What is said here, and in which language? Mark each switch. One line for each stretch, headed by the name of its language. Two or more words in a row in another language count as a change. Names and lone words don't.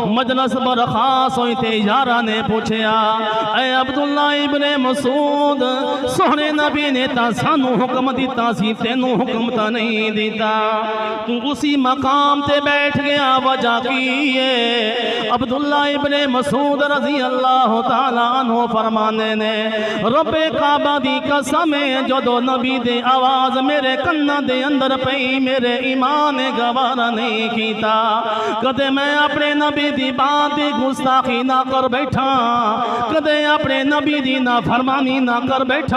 Punjabi: ਮਜਲਿਸ ਬਰਖ਼ਾਸ ਹੋਈ ਤੇ ਯਾਰਾਂ ਨੇ ਪੁੱਛਿਆ ਐ ਅਬਦੁੱਲਾ ਇਬਨੇ ਮਸੂਦ ਸੋਹਣੇ ਨਬੀ ਨੇ ਤਾ ਸਾਨੂ ਹੁਕਮ ਦਿੱਤਾ ਸੀ, ਤੈਨੂ ਹੁਕਮ ਤੋ ਨਹੀਂ ਦਿੱਤਾ, ਤੂ ਉਸੀ ਮਕਾਮ ਤੇ ਬੈਠ ਗਿਆ, ਵਜ੍ਹਾ ਕੀ ਹੈ? ਅਬਦੁੱਲਾ ਇਬਨੇ ਮਸੂਦ
Arabic: رضي الله تعالى عنه
Punjabi: ਫ਼ਰਮਾਣੇ ਨੇ ਰੱਬੇ ਕਾਬਾ ਦੀ ਕਸਮ ਹੈ ਜਦੋਂ ਨਬੀ ਦੇ ਆਵਾਜ਼ ਮੇਰੇ ਕੰਨਾਂ ਦੇ ਅੰਦਰ ਪਈ ਮੇਰੇ ਈਮਾਨ ਨੇ ਗਵਾਰਾ ਨਹੀਂ ਕੀਤਾ। ਕਦੇ ਮੈਂ ਅਪਣੇ ਨਬੀ ਦੀ ਬਾਤ ਦੀ ਗੁਸਤਾਖ਼ੀ ਨਾ ਕਰ ਬੈਠਾ, ਕਦੇ ਅਪਣੇ ਨਬੀ ਦੀ ਨਾ ਫ਼ਰਮਾਨੀ ਨਾ ਕਰ ਬੈਠਾ।